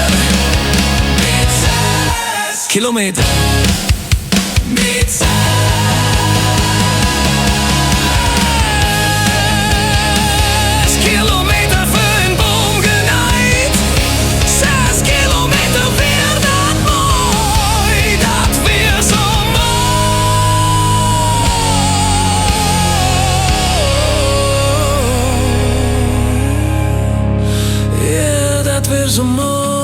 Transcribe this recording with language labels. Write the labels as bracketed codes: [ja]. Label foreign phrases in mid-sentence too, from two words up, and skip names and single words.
[de] Mit 6 Kilometer. Mit 6 Kilometer für den Baum geneigt. [nds] 6 Kilometer wär dat moi, dat wär so moi. Ja, dat wär so moi.